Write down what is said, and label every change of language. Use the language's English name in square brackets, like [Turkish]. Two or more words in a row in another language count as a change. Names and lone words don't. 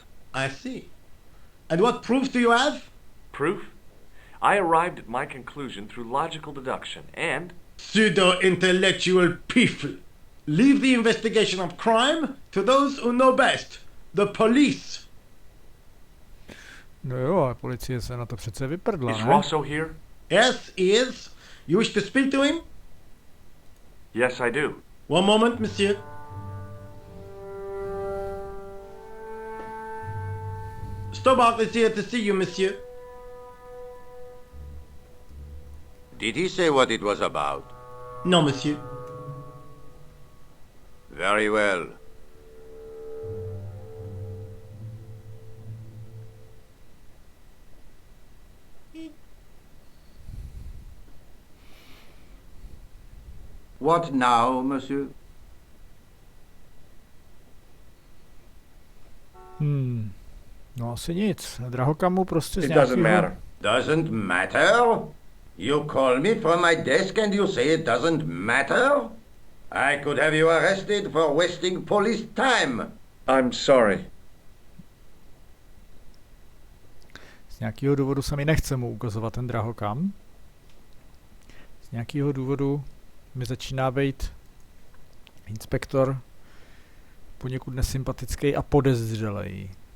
[English] I see. And what proof do you have? Proof? I arrived at my conclusion through logical deduction and... Pseudo-intellectual people. Leave the investigation of crime to those who know best. The police. [Czech] No jo, a policie se na to přece vyprdla, [English] Is [Czech] ne? [English] Rosso here? Yes, he is. You wish to speak to him? Yes, I do. One moment, monsieur. Stobart is here to see you, monsieur. Did he say what it was about? No, monsieur. Very well. What now, monsieur? [Czech] No asi nic. Drahokam mu prostě z [English] It doesn't [Czech] nějakého... [English] matter. Doesn't matter? You call me from my desk and you say it doesn't matter? I could have you arrested for wasting police time. I'm sorry. [Czech] Z nějakého důvodu se mi nechce mu ukazovat ten drahokam. Z nějakého důvodu mi začíná být inspektor poněkud nesympatický a podezřelej.